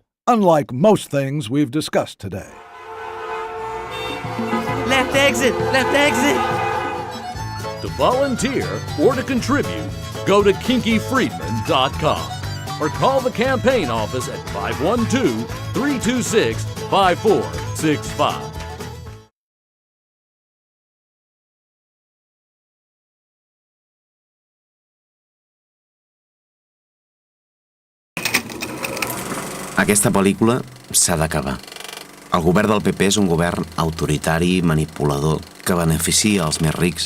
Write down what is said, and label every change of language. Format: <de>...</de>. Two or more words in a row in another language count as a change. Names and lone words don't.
<en>Unlike most things we've discussed today. Left exit! Left exit! To volunteer or to contribute, go to kinkyfriedman.com or call the campaign office at 512-326-5465.</en> <ca>Aquesta pel·lícula s'ha d'acabar. El govern del PP és un govern autoritari i manipulador que beneficia els més rics.</ca>